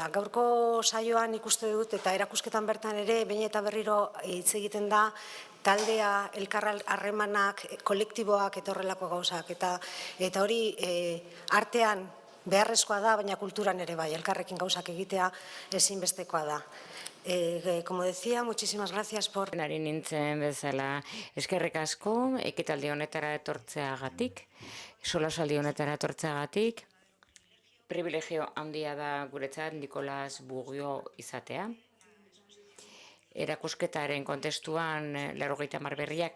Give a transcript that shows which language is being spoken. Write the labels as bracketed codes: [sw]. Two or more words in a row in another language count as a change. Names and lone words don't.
[eu] Gaurko saioan ikuste dut eta erakusketan bertan ere, behin eta berriro hitz egiten da, taldea, elkar harremanak, kolektiboak eta horrelako gauzak, eta hori artean beharrezkoa da, baina kulturan ere bai, elkarrekin gauzak egitea ezinbestekoa da. [es] Como decía, muchísimas gracias por... [eu] Ari nintzen bezala eskerrik asko, ekitaldi honetara etortzeagatik, solasaldi honetara etortzeagatik, privilegio handia da guretzat Nikolas Bugio izatea. Erakusketaren kontestuan 80 berriak.